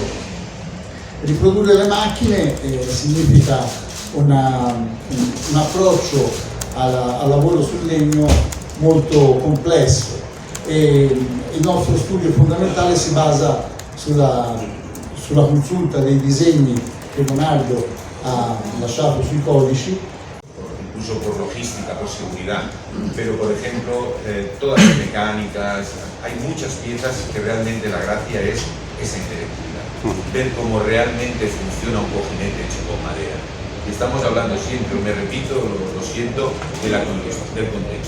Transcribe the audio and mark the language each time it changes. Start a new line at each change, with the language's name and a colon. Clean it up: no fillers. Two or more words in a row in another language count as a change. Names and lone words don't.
Italian: Riprodurre le macchine significa un approccio al lavoro sul legno molto complesso e il nostro studio fondamentale si basa sulla consulta dei disegni che Leonardo ha lasciato sui codici.
Spanish: Incluso por logística, por seguridad, pero por ejemplo todas las mecánicas, hay muchas piezas que realmente la gracia es esa interactividad, ver cómo realmente funciona un cojinete hecho con madera. Y estamos hablando siempre, me repito, lo siento, del contexto.